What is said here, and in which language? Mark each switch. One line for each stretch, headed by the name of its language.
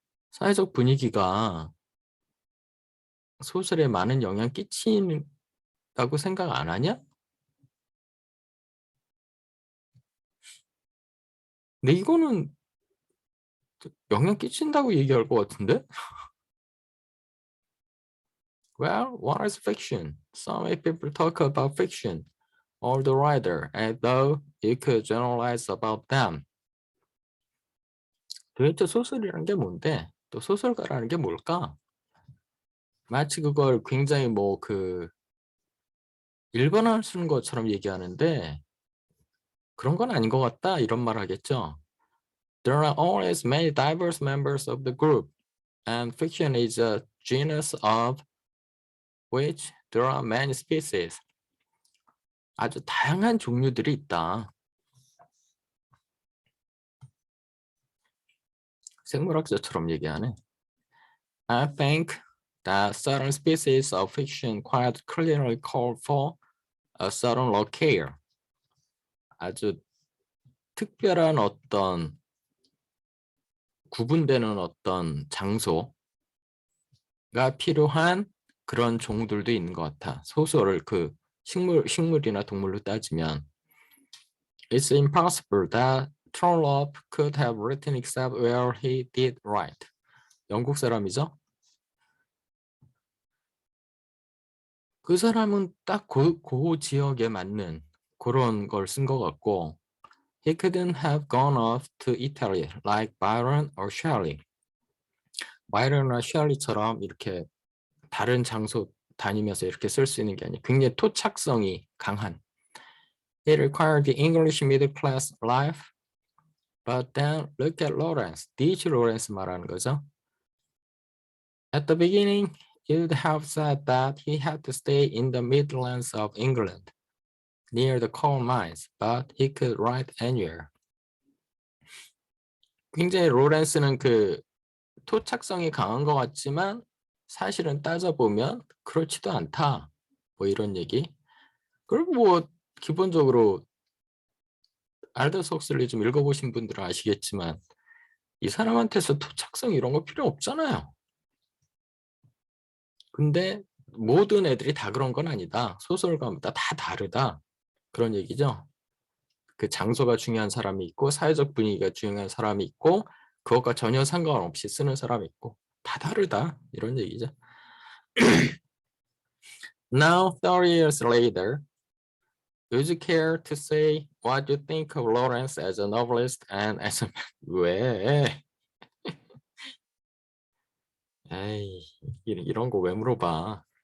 Korean: 사회적 분위기가 소설에 많은 영향 끼친다고 생각 안 하냐? 근데 이거는 영향 끼친다고 얘기할 것 같은데?
English: Well, what is fiction? Some people talk about fiction or the writer as though you could generalize about them.
Korean: 도대체 소설이라는 게 뭔데? 또 소설가라는 게 뭘까? 마치 그걸 굉장히 일반화를 쓰는 것처럼 얘기하는데 그런 건 아닌 것 같다 이런 말 하겠죠.
English: There are always many diverse members of the group, and fiction is a genus of which there are many species.
Korean: 아주 다양한 종류들이 있다. 생물학자처럼 얘기하네.
English: I think that certain species of fiction quite clearly call for a certain locale.
Korean: 아주 특별한 어떤 구분되는 어떤 장소가 필요한 그런 종들도 있는 것 같아. 소설을 식물이나 동물로 따지면
English: It's impossible that Trollope could have written except where he did write.
Korean: 영국 사람이죠? 그 사람은 딱 그 지역에 맞는 그런 걸 쓴 것 같고
English: He couldn't have gone off to Italy like Byron or Shelley.
Korean: 바이런이나 셜리처럼 이렇게 다른 장소 다니면서 이렇게 쓸 수 있는 게 아니에요. 굉장히 토착성이 강한.
English: It required the English middle class life. But then look at Lawrence. D.H.
Korean: Lawrence 말하는 거죠.
English: At the beginning, you'd have said that he had to stay in the Midlands of England, near the coal mines, but he could write anywhere.
Korean: 굉장히 로렌스는 토착성이 강한 것 같지만 사실은 따져보면 그렇지도 않다. 이런 얘기. 그리고 기본적으로 알더스 헉슬리 좀 읽어보신 분들은 아시겠지만 이 사람한테서 토착성 이런 거 필요 없잖아요. 근데 모든 애들이 다 그런 건 아니다. 소설가마다 다 다르다. 그런 얘기죠. 그 장소가 중요한 사람이 있고 사회적 분위기가 중요한 사람이 있고 그것과 전혀 상관없이 쓰는 사람이 있고 다 다르다. 이런 얘기죠.
English: Now, 30 years later, would you care to say what you think of Lawrence as a novelist and as a
Korean: 왜? 에이, 이런 거 왜 물어봐?